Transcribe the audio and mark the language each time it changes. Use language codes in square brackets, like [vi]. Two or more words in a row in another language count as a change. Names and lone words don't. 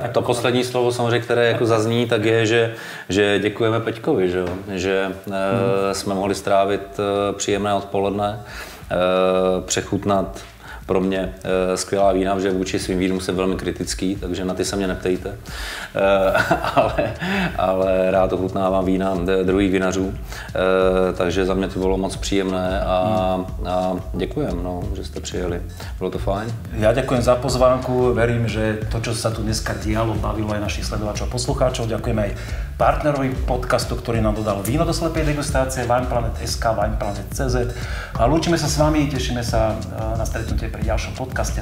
[cs] To poslední slovo samozřejmě, které jako zazní, tak je, že děkujeme Peťkovi, že jsme mohli strávit příjemné odpoledne, přechutnat pro mě skvělá vína, protože vůči svým vínům jsem velmi kritický, takže na ty se mě neptejte. Ale rád ochutnávám vína druhých vinařů, takže za mě to bylo moc příjemné a děkujem, no, že jste přijeli. Bylo to fajn. [sk] Ja ďakujem za pozvánku, verím, že to, čo sa tu dneska dialo, bavilo aj našich sledovačov a poslucháčov. Ďakujem aj partnerovi podcastu, ktorý nám dodal víno do slepej degustácie, WinePlanet.sk, WinePlanet.cz. A lúčime sa s vami, tešíme sa na stretnutie pri ďalšom podcaste.